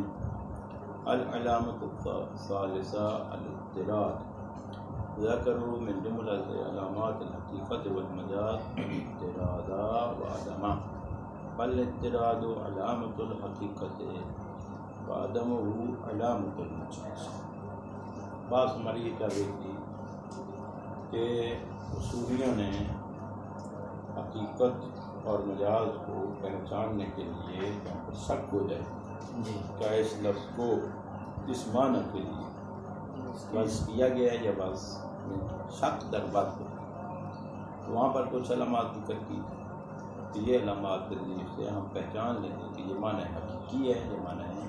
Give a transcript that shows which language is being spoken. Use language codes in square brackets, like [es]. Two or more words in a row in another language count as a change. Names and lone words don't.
[ar] العلامۃ الثالثہ الاضطراد۔ ذکروا من جملۃ علامات الحقیقۃ والمجاز الاضطراد وعدمہ، فالاضطراد علامۃ الحقیقۃ وعدمہ علامۃ المجاز۔ [ur] بات ہماری یہ کہہ رہی تھی کہ اصولیوں نے حقیقت اور مجاز کو پہچاننے کے لیے جہاں پر شک ہو جائے کیا اس لفظ کو اس معنی کے لیے بس کیا گیا ہے یا بس شک در بات ہو، تو وہاں پر کچھ علامات ذکر کی کہ یہ علامات کے ذریعے سے ہم پہچان لیں گے کہ یہ معنی حقیقی ہے، یہ معنی ہے